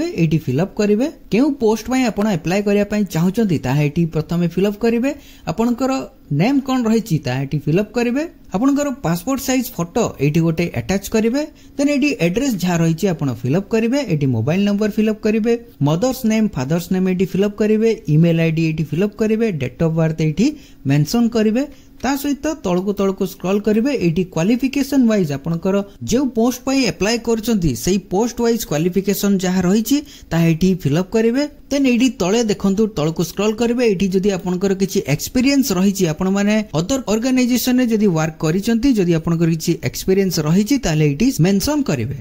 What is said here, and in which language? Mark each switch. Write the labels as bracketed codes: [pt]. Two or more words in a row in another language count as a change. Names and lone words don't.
[or] ଏଠି [en] fill up [or] କରିବେ। କେଉଁ ପୋଷ୍ଟ ପାଇଁ ଆପଣ ଅପ୍ଲାଇ କରିବା ପାଇଁ ଚାହୁଁଛନ୍ତି ତା ଏଠି ପ୍ରଥମେ [en] fill up [or] କରିବେ। ଆପଣଙ୍କର ନେମ କଣ ରହିଛି ତା ଏଠି [en] fill up [or] କରିବେ। ଆପଣଙ୍କର [en] passport size photo [or] ଏଠି ଗୋଟେ ଆଟାଚ କରିବେ। ଦେନ ଏଠି ଏଡ୍ରେସ ଯାହା ରହିଛି ଆପଣ [en] fill up [or] କରିବେ। ଏଠି [en] mobile number fill up [or] କରିବେ। [en] mother's name father's name [or] ଏଠି [en] fill up [or] କରିବେ। [en] email ID [or] ଏଠି [en] fill up [or] କରିବେ। [en] date of birth [or] ଏଠି ମେନସନ କରିବେ। ତା ସହିତ ତଳକୁ ସ୍କ୍ରୋଲ କରିବେ। ଏଠି [en] qualification wise [or] ଆପଣଙ୍କର ଯେ ପୋଷ୍ଟ ପାଇଁ ଅପ୍ଲାଇ କରୁଛନ୍ତି ସେହି [en] post wise qualification [or] ଯାହା ରହିଛି ତା ଏଠି [en] fill up [or] କରିବେ। ଦେନ ଏଠି ତଳେ ଦେଖନ୍ତୁ ତଳକୁ ସ୍କ୍ରୋଲ କରିବେ। ଏଠି ଯଦି ଆପଣଙ୍କର କିଛି ଏକ୍ସପିରିଏନ୍ସ ରହିଛି ଆପଣ ମାନେ [en] other organization [or] ରେ ଯଦି ୱର୍କ କରିଛନ୍ତି ଯଦି ଆପଣଙ୍କର କିଛି ଏକ୍ସପିରିଏନ୍ସ ରହିଛି ତାହାଲେ ଏଠି ମେନସନ କରିବେ।